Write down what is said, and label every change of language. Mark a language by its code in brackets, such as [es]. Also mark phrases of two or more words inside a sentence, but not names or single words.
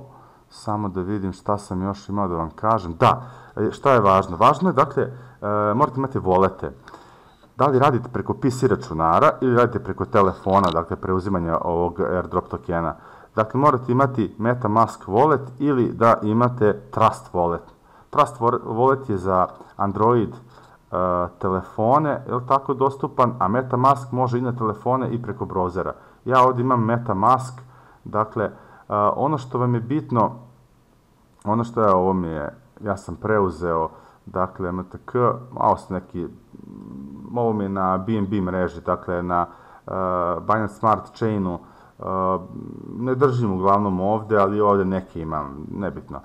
[bs] Samo da vidim šta sam još imao da vam kažem. Da, šta je važno? Važno je, dakle, morate imati volete. Da li radite preko PC računara ili radite preko telefona, dakle, preuzimanja ovog airdrop tokena. Dakle, morate imati MetaMask wallet ili da imate Trust wallet. Trust wallet je za Android telefone, je li tako, dostupan, a MetaMask može i na telefone i preko browsera. Ja ovdje imam MetaMask, dakle, ono što vam je bitno, ono što je ovo mi je, ja sam preuzeo, dakle, MTK, ovo mi je na BNB mreži, dakle, na Binance Smart Chainu, ne držim uglavnom ovdje, ali ovdje neke imam, nebitno.